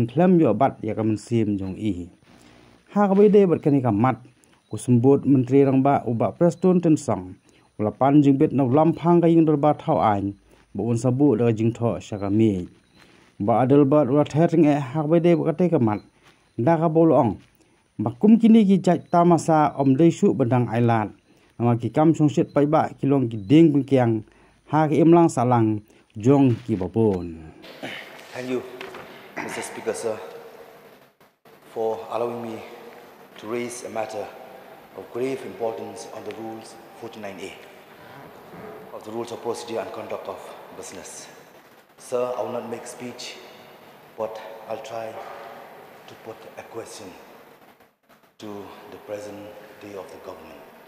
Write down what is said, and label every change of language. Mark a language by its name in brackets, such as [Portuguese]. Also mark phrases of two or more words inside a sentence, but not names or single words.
[Khasi] khlem yo bat ya kam sim jong I ha ka de bat kani ka mat kusembut menteri rangba uba preston ten song ulapan jing bet na lam phang ka ying dorba thau ain bo un sabu da jing tho sakami ba adel bat wa thering e ha ka de bat ka mat da ka bolong bakum kini ki jai tamasa om deisu badang ailat ama ki kam songsit pai ba kilong ki ding bengkiang ha ki imlang salang jong ki bapun. [English] Thank you, Mr. Speaker, sir, for allowing me to raise a matter of grave importance on the rules 49A of the Rules of Procedure and Conduct of Business. Sir, I will not make speech, but I'll try to put a question to the present day of the government.